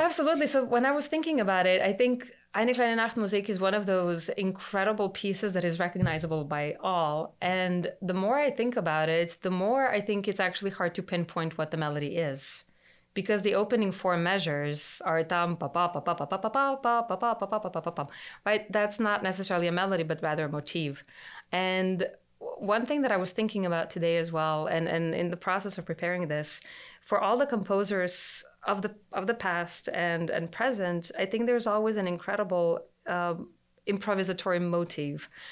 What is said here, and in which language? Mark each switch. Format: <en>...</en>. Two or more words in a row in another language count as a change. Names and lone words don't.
<en>Absolutely. So when I was thinking about it, I think Eine, Kleine, Nachtmusik is one of those incredible pieces that is recognizable by all. And the more I think about it, the more I think it's actually hard to pinpoint what the melody is. Because the opening 4 measures are tam pa pa pa pa pa pa pa pa pa pa pa pa pa pa pa, right? That's not necessarily a melody, but rather a motif. And one thing that I was thinking about today as well, and in the process of preparing this, for all the composers of the past and present, I think there's always an incredible improvisatory motive.</en>